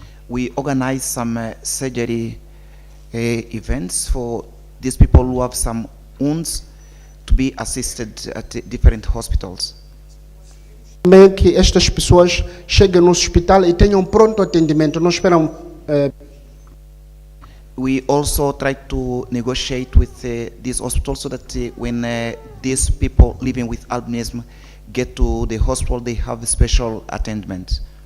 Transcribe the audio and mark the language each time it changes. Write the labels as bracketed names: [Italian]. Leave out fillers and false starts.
[English] We organize some surgery events for these people who have some wounds to be assisted at different hospitals. [Portuguese] Também que estas pessoas cheguem no hospital e tenham pronto atendimento, não esperam. [English] We also try to negotiate with these hospitals so that when these people living with albinism get to the hospital, they have special attendment.